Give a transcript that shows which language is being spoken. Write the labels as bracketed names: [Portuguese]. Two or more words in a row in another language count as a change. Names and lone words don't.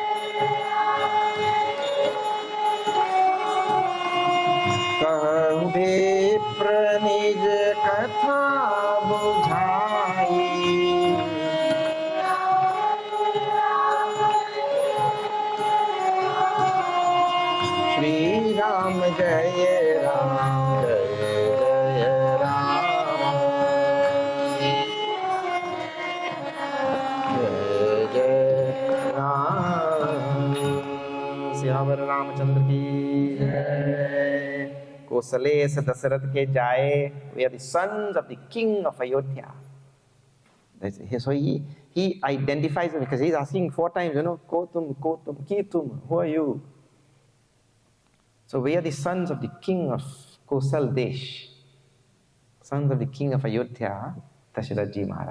[Hindi] कहु विप्र निज कथा बुझाई श्री राम जय राम जय जय राम जय जय राम सियावर रामचंद्र की जय। कोसले से दशरथ के जाए. [English] We are the sons of the king of Ayodhya. So he identifies because he's asking 4 times, Kotum, Kotum, Kitum, who are you? So we are the sons of the king of Kosal Desh, sons of the king of Ayodhya, Dasharatji Maharaj.